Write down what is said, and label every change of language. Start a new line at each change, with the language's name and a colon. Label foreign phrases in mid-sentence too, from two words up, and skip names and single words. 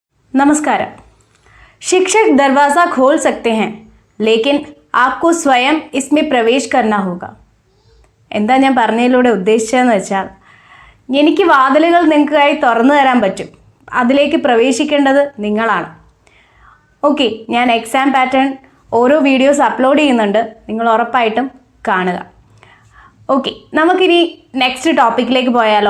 Hindi: नमस्कार। शिक्षक दरवाज़ा खोल सकते हैं लेकिन आपको स्वयं इसमें प्रवेश करना होगा.
Malayalam: എന്താ ഞാൻ പറഞ്ഞതിലൂടെ ഉദ്ദേശിച്ചതെന്ന് വെച്ചാൽ എനിക്ക് വാതിലുകൾ നിങ്ങൾക്കായി തുറന്നു തരാൻ പറ്റും, അതിലേക്ക് പ്രവേശിക്കേണ്ടത് നിങ്ങളാണ്. ഓക്കെ, ഞാൻ
English: exam pattern
Malayalam: ഓരോ വീഡിയോസ് അപ്ലോഡ് ചെയ്യുന്നുണ്ട്, നിങ്ങൾ ഉറപ്പായിട്ടും കാണുക. ഓക്കെ, നമുക്കിനി നെക്സ്റ്റ് ടോപ്പിക്കിലേക്ക് പോയാലോ.